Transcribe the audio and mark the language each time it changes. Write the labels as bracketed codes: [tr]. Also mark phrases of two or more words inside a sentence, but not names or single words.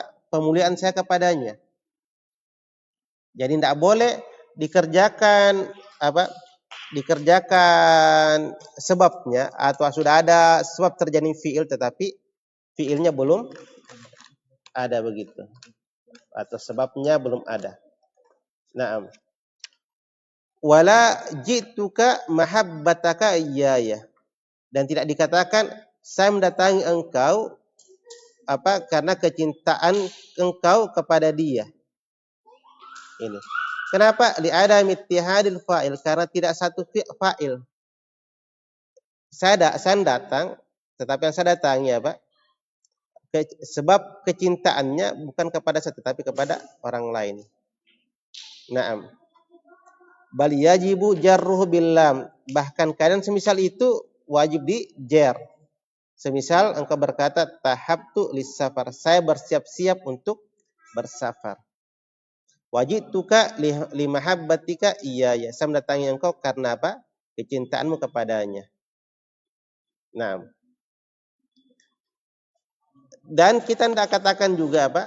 [id] Pemuliaan saya kepadanya. Jadi tidak boleh dikerjakan apa? Dikerjakan sebabnya atau sudah ada sebab terjadi fiil tetapi fiilnya belum ada begitu atau sebabnya belum ada. [ar] Naam. Wala jituka mahabbataka iyaya, [id] dan tidak dikatakan saya mendatangi engkau apa karena kecintaan engkau kepada dia. Ini. Kenapa? [ar] Li ada ittihadil fa'il, [id] karena tidak satu [ar] fa'il. [id] Saya datang, tetapi yang saya datangi apa? Sebab kecintaannya bukan kepada saya tetapi kepada orang lain. Naam. [ar] Bal yajibu jarruhu bil lam. [id] Bahkan kadang semisal itu wajib di jar. Semisal engkau berkata [ar] tahabtu lis safar, [id] saya bersiap-siap untuk bersafar. [ar] Wajituka li mahabbatika iyaya, [id] saya mendatangi engkau karena apa? Kecintaanmu kepadanya. Nah, dan kita tidak katakan juga apa?